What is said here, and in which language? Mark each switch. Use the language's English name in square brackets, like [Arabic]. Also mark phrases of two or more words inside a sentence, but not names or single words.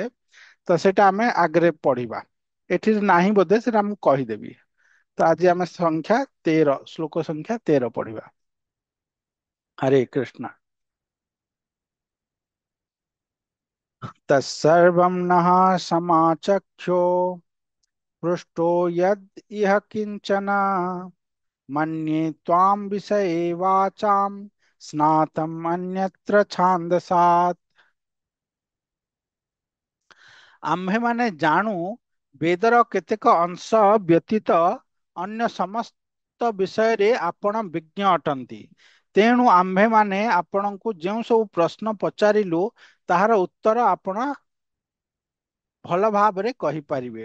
[Odia] ତ ସେଇଟା ଆମେ ଆଗରେ ପଢିବା, ଏଠି ନାହିଁ ବୋଧେ, ସେଟା ମୁଁ କହିଦେବି। ତ ଆଜି ଆମେ ଶ୍ଲୋକ ସଂଖ୍ୟା 13 ପଢିବା। [Sanskrit] ହରେ କୃଷ୍ଣ। तत्सर्वं नः समाचक्षु पृष्टो यद् इह किंचन मन्ये त्वां विषये वाचां स्नातम् अन्यत्र छान्दसात्। [Odia] ଆମ୍ଭେମାନେ ଜାଣୁ ବେଦର କେତେକ ଅଂଶ ବ୍ୟତୀତ ଅନ୍ୟ ସମସ୍ତ ବିଷୟରେ ଆପଣ ବିଜ୍ଞ ଅଟନ୍ତି। ତେଣୁ ଆମ୍ଭେମାନେ ଆପଣଙ୍କୁ ଯେଉଁ ସବୁ ପ୍ରଶ୍ନ ପଚାରିଲୁ ତାହାର ଉତ୍ତର ଆପଣ ଭଲ ଭାବରେ କହିପାରିବେ।